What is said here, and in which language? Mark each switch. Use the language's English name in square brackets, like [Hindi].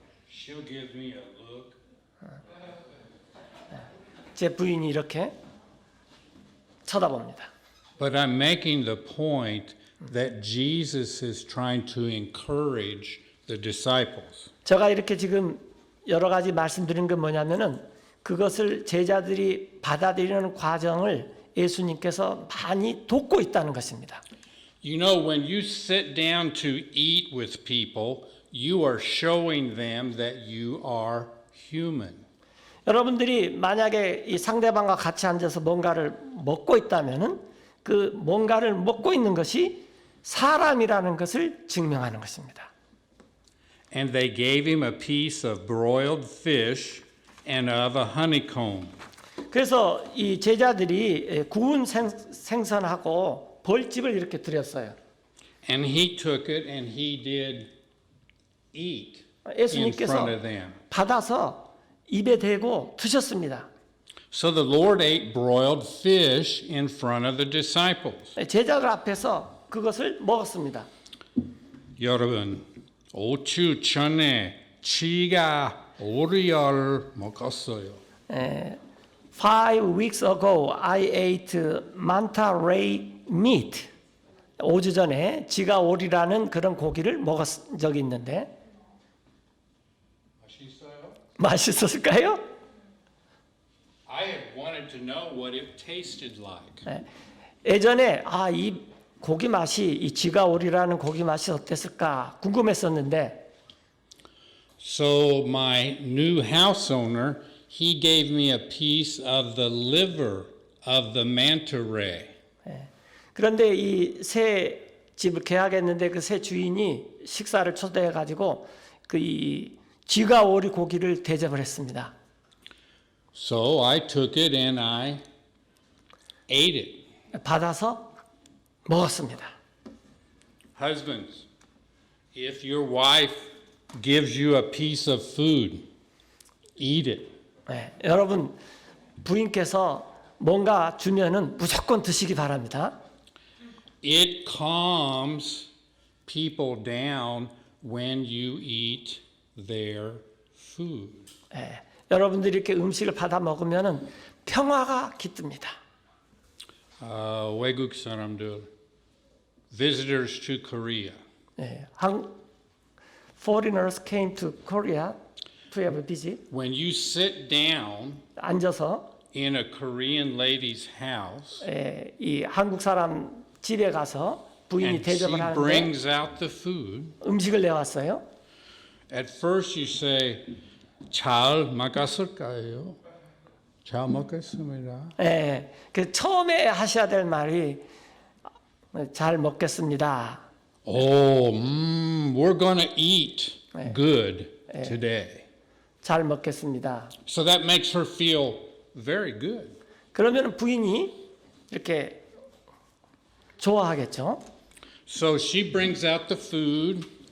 [English] She'll give me a look. [Korean] 제 부인이 이렇게 쳐다봅니다. [English] But I'm making the point that Jesus is trying to encourage the disciples. [Korean] 제가 이렇게 지금 여러 가지 말씀드린 건 뭐냐면은 그것을 제자들이 받아들이는 과정을 예수님께서 많이 돕고 있다는 것입니다. [English] You know, when you sit down to eat with people, you are showing them that you are human. [Korean] 여러분들이 만약에 이 상대방과 같이 앉아서 뭔가를 먹고 있다면은 그 뭔가를 먹고 있는 것이 사람이라는 것을 증명하는 것입니다. [English] And they gave him a piece of broiled fish and of a honeycomb. [Korean] 그래서 이 제자들이 구운 생선하고 벌집을 이렇게 드렸어요. [English] And he took it and he did eat in [Korean] 예수님께서 [English] front of them. [Korean] 받아서 입에 대고 드셨습니다. [English] So the Lord ate broiled fish in front of the disciples. [Korean] 제자들 앞에서 그것을 먹었습니다. 여러분, 5주 전에 지가 오리알 먹었어요. [English] 5 weeks ago I ate manta ray meat. [Korean] 5주 전에 지가 오리라는 그런 고기를 먹은 적이 있는데 맛있었을까요? [English] I had wanted to know what it tasted like. [Korean] 예전에 이 고기 맛이 이 지가 오리라는 고기 맛이 어땠을까 궁금했었는데 [English] So my new house owner, he gave me a piece of the liver of the manta ray. [Korean] 그런데 이 새 집을 계약했는데 그 새 주인이 식사를 초대해 가지고 그 이 쥐가 오리 고기를 대접을 했습니다. [English] So I took it and I ate it. [Korean] 받아서 먹었습니다. [English] Husbands, if your wife gives you a piece of food, eat it. [Korean] 여러분 부인께서 뭔가 주면은 무조건 드시기 바랍니다. [English] It calms people down when you eat their food. [Korean] 여러분들이 이렇게 음식을 받아 먹으면은 평화가 깃듭니다. 외국 사람들, [English] visitors to Korea. Foreigners came to Korea to have a visit. When you sit down [Korean] 앉아서 [English] in a Korean lady's house [Korean] 이 한국 사람 집에 가서 부인이 [English] and she [Korean] 대접을 하는데 [English] brings out the food, [Korean] 음식을 내왔어요. [English] at first you say, [Korean] 잘 먹었을까요? 잘 먹겠습니다. 그 처음에 하셔야 될 말이 잘 먹겠습니다. [English] Oh, we're gonna eat good today. [Korean] 잘 먹겠습니다. [English] So that makes her feel very good. [Korean] 그러면 부인이 이렇게 좋아하겠죠. [English] So she brings out the food.